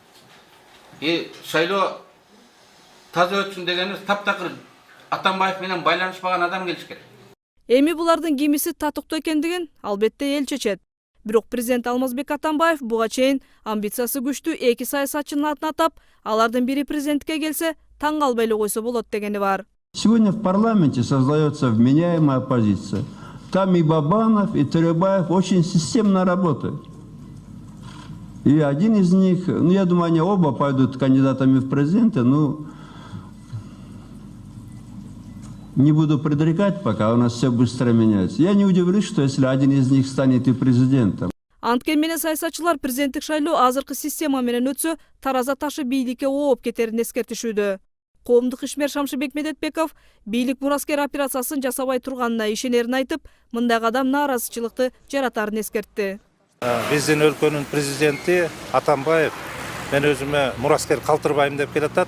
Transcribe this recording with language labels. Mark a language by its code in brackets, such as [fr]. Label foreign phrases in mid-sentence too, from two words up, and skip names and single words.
[ky] Шайлоо таза өтсүн дегенибиз таптакыр Атамбаев менен байланышпаган адам келиш керек. Эми булардын кимиси татыктуу экендигин албетте эл чечет. Бирок президент Алмазбек Атамбаев буга чейин амбициясы күчтүү 2 саясатчынын атын атап, алардын бири президентке келсе таң калбай эле койсо болот дегени бар. [ru] Сегодня в парламенте создается вменяемая оппозиция. Там и Бабанов, и Төрөбаев очень системно работают. И один из них, я думаю, они оба пойдут кандидатами в президенты, Не буду предрекать, пока у нас все быстро меняется. Я не удивлюсь, что если один из них станет и президентом. [ky] Анткен менен саясатчылар президенттик шайлоо азыркы система менен өтсө тараза ташы бийликке ооп кетерин эскертишүүдө. Коомдук ишмер Шамшыбек Медетбеков бийлик мураскер операциясын жасабай турганына ишенерин айтып, мындай кадам нааразычылыкты жаратарын эскертти. Биздин өлкөнүн президенти Атамбаев мен өзүмө мураскер калтырбайм деп келатат.